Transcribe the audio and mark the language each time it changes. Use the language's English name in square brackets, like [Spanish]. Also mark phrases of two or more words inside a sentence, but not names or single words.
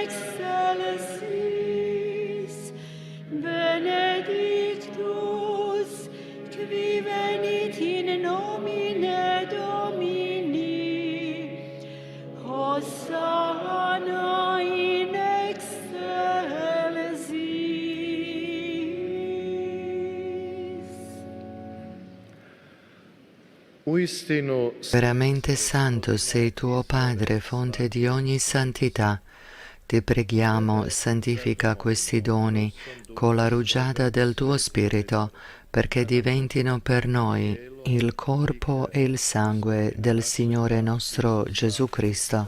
[Latin] excelsis, benedictus, qui venit in nomine Domini, Hosanna in excelsis. [Italian] Uistinu, Veramente santo sei tuo Padre, fonte di ogni santità. Ti preghiamo, santifica questi doni con la rugiada del tuo Spirito, perché diventino per noi il corpo e il sangue del Signore nostro Gesù Cristo.